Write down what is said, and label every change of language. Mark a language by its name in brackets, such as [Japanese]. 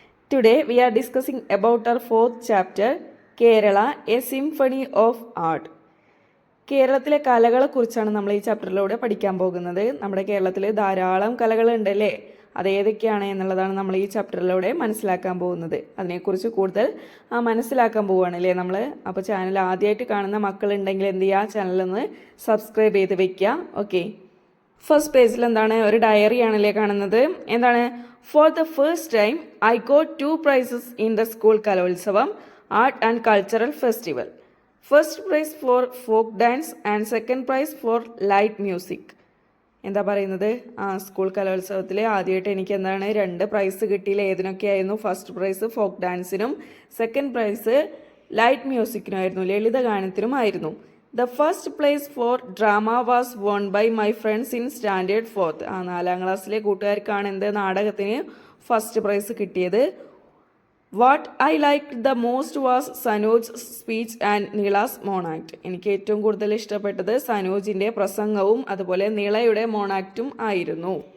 [English] Today we are discussing about our fourth chapter, Kerala, a Symphony of Art. [Malayalam] കേരളത്തിലെ കലകളെക്കുറിച്ചാണ് നമ്മൾ ഈ ചാപ്റ്ററിലൂടെ പഠിക്കാൻ പോകുന്നത്. നമ്മുടെ കേരളത്തിൽ ധാരാളം കലകളുണ്ടല്ലേ, അതേതൊക്കെയാണ് എന്നുള്ളതാണ് നമ്മൾ ഈ ചാപ്റ്ററിലൂടെ മനസ്സിലാക്കാൻ പോകുന്നത്. അതിനെക്കുറിച്ച് കൂടുതൽ മനസ്സിലാക്കാൻ പോവുകയാണല്ലേ നമ്മൾ. അപ്പോൾ ചാനൽ ആദ്യമായിട്ട് കാണുന്ന മക്കളുണ്ടെങ്കിൽ എന്ത് ചെയ്യുക, ചാനലൊന്ന് സബ്സ്ക്രൈബ് ചെയ്ത് വെക്കുക. ഓക്കെ, ഫസ്റ്റ് പേജിൽ എന്താണ്, ഒരു ഡയറിയാണല്ലേ കാണുന്നത്. എന്താണ്, [English] For the first time I got 2 prizes in the school Kalolsavam art and cultural festival. First prize for folk dance and second prize for light music. [Malayalam] എന്താ പറയുന്നത്, സ്കൂൾ കലോത്സവത്തിൽ ആദ്യമായിട്ട് എനിക്ക് എന്താണ് 2 പ്രൈസ് കിട്ടിയില്ല. ഏതിനൊക്കെയായിരുന്നു? First prize folk ഡാൻസിനും second prize light മ്യൂസിക്കിനുമായിരുന്നു, ലളിതഗാനത്തിനുമായിരുന്നു. [English] The first place for drama was won by my friends in standard 4th. [Malayalam] 4ാം ക്ലാസ്സിലെ കൂട്ടുകാർക്കാണ് എന്ത്, നാടകത്തിന് ഫസ്റ്റ് പ്രൈസ് കിട്ടിയത്. [English] What I like the most was Sanoj speech and Neela's monoact. [Malayalam] എനിക്ക് ഏറ്റവും കൂടുതൽ ഇഷ്ടപ്പെട്ടത് സനോജിൻ്റെ പ്രസംഗവും അതുപോലെ നീളയുടെ മോണാക്റ്റും ആയിരുന്നു.